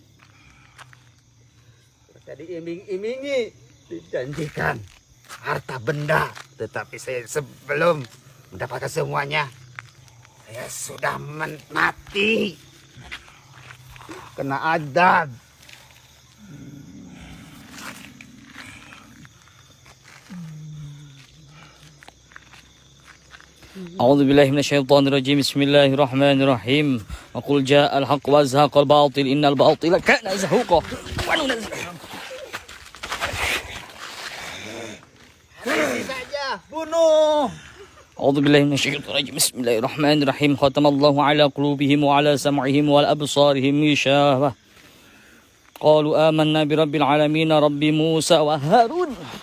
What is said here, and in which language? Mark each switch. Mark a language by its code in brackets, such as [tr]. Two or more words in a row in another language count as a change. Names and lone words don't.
[id] Jadi iming-imingi, dijanjikan harta benda, tetapi saya sebelum mendapatkan semuanya, saya sudah mati, kena adab. [ar] أعوذ بالله من الشيطان الرجيم. بسم الله الرحمن الرحيم وقل جاء الحق وزهق الباطل إن الباطل كان زهوقا. وننزل [id] saja, bunuh. [ar] أعوذ بالله من الشيطان الرجيم بسم الله الرحمن الرحيم. ختم الله على قلوبهم وعلى سمعهم وعلى أبصارهم غشاوة. قالوا آمنا برب العالمين رب موسى وهارون.